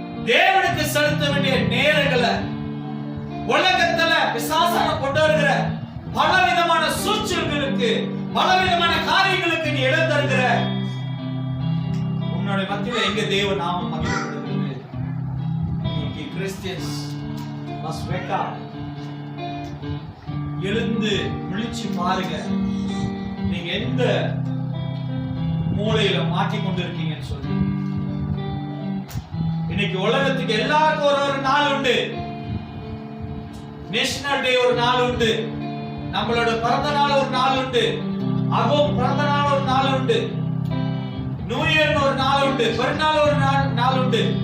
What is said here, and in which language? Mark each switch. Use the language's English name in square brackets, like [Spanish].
[Tamil] தேவனுக்கு செலுத்த வேண்டிய நேரங்களை உலகத்துல பிசாசான கொண்டு வருகிற பலவிதமான சூழ்ச்சிகளுக்கு, பலவிதமான காரியங்களுக்கு நீ இடம் தருகிற உன்னுடைய மத்தியில எங்க தேவ நாமம் மகிமைப்படுகிறது? [English] இன்னைக்கு Christians must wake up. [Tamil] எழுந்து விழிச்சு பாருங்க, நீங்க எந்த மூலையில மாட்டிக்கொண்டு இருக்கீங்கன்னு சொல்லி. இன்னைக்கு உலகத்துக்கு எல்லாருக்கும் ஒரு நாள் உண்டு. நேஷனல் டே ஒரு நாள் உண்டு, நம்மளோட பிறந்த நாள் ஒரு நாள் உண்டு, அகம் பிறந்த நாள் ஒரு நாள் உண்டு, நியூ இயர் ஒரு நாள் உண்டு, பெருநாள் ஒரு நாள் உண்டு.